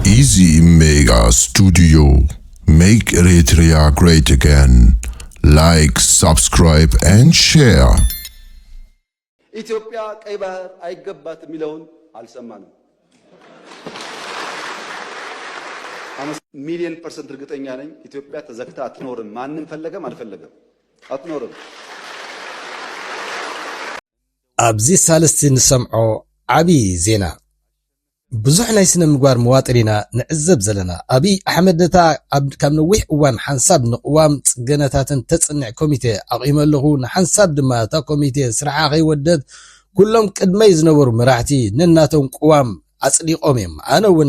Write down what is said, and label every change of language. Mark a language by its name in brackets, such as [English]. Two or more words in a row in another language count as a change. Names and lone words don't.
[English] Easy Mega Studio. Make Eritrea great again. Like, subscribe and share. [Amharic] ኢትዮጵያ ቀይ ባህር አይገባት የሚለውን አልሰማንም። 1,000,000% እርግጠኛ ነኝ ኢትዮጵያ ተዘግታ አትኖርም። ማንም ፈለገም አልፈለገም አትኖርም። [Tigrinya] ኣብዚ ሳልስቲ ንሰምዖ ዓቢ ዜና ብዙሕ ናይ ስነ ምግባር መዋጥሪና ንዕዘብ ዘለና ኣብይ ኣሕመድ ነታ ካብ ነዊሕ እዋን ሓንሳብ ንቅዋም ጽገነታትን ተጽንዕ ኮሚቴ ኣቂመ ኣለኹ ንሓንሳብ ድማ እታ ኮሚቴ ስርዓ ከይወደት ኩሎም ቅድመይ ዝነበሩ መራሕቲ ነናቶም ቅዋም ኣጽዲቆም እዮም። ኣነ እውን